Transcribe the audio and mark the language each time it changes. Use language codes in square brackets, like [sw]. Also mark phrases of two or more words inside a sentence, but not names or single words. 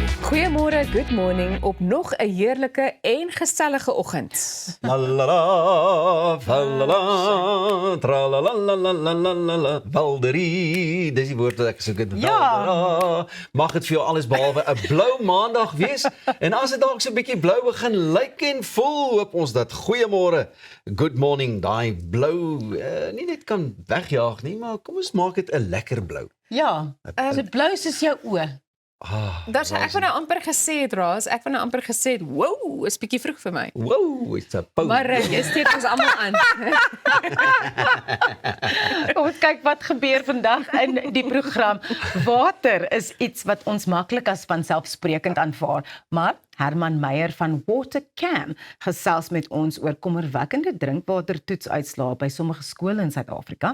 [af] Goeiemôre, [en] good morning [af] op nog 'n heerlike en gesellige oggend. La la la, la tralalalalalalala, Walderie, dis die woord wat ek soek het. Ja. Mag dit vir jou alles behalwe 'n blou maandag wees. En as dit dalk so 'n bietjie blou begin lyk en voel, hoop ons dat goeiemôre, [en] good morning, [af] daai blou nie net kan wegjaag nie, maar kom ons maak dit 'n lekker blou. Ja, so blou soos jou oë. Ek wou nou amper gesê het, Raas, ek wou nou amper gesê het, wow, is bietjie vroeg vir my. [en] Wow, it's a pout. [af] Maar jy steek ons almal aan. Kom ons kyk wat gebeur vandag in die program. Water is iets wat ons maklik as vanselfsprekend aanvaar, maar Herman Meyer van Watercam gesels met ons oor kommerwekkende drinkwatertoetsuitslae by sommige skole in Suid-Afrika.